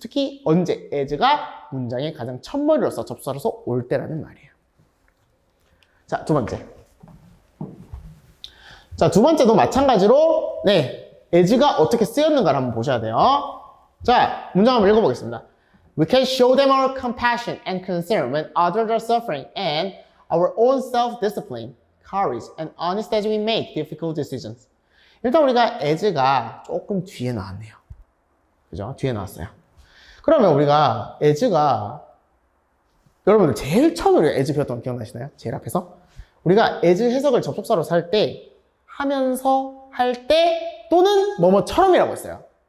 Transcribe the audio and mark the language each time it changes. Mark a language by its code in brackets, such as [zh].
[ko] 특히 언제 as가 문장의 가장 첫머리로서 접수사로서 올 때라는 말이에요. 자, 두 번째. 자, 두 번째도 마찬가지로 as가 어떻게 쓰였는가를 한번 보셔야 돼요. 자, 문장 한번 읽어보겠습니다. [en] We can show them our compassion and concern when others are suffering and our own self-discipline, courage, and honest as we make difficult decisions. [ko] 일단 우리가 as가 조금 뒤에 나왔네요. 그죠? 뒤에 나왔어요. 그러면 우리가 as가 여러분들 제일 처음에 우리가 as 배웠던 거 기억나시나요? 제일 앞에서? 우리가 as 해석을 접속사로 살 때 하면서 할 때 또는 뭐뭐처럼이라고 했어요.